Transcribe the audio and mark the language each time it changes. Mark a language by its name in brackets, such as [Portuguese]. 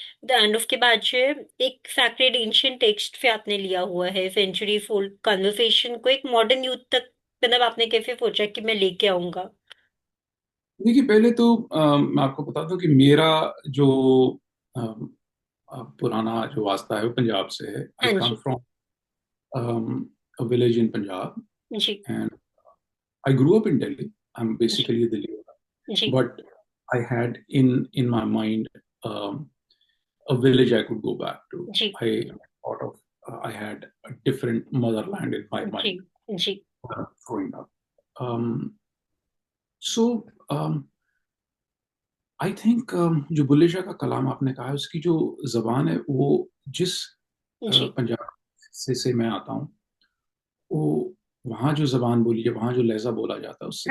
[Hindi] And उसके बाद जो है एक सैक्रेड एंशियंट टेक्स्ट पे आपने लिया हुआ है सेंचुरी फोल्ड कन्वर्सेशन को एक मॉडर्न यूथ तक, मतलब आपने कैसे सोचा कि मैं लेके आऊंगा। देखिए, पहले तो मैं आपको बता दूं कि मेरा जो पुराना जो वास्ता है वो पंजाब से है। [English] I [Hindi] हाँ [English] कम [Hindi] जी। [English] from a village in Punjab, [Hindi] ji. [English] and I grew up in Delhi. I'm [Hindi] ji. [English] basically a Delhi, [Hindi] ji. [English] but I had in my mind a village I could go back to. [Hindi] Ji. [English] I thought of I had a different motherland in my [Hindi] ji. [English] mind [Hindi] ji. [English] growing up. Um, so I think [Hindi] जो बुल्ले शाह का कलाम आपने कहा है उसकी जो जबान है वो जिस जी। पंजाब से मैं आता हूँ, वो वहाँ जो जबान बोली है, वहाँ जो लहजा बोला जाता है उससे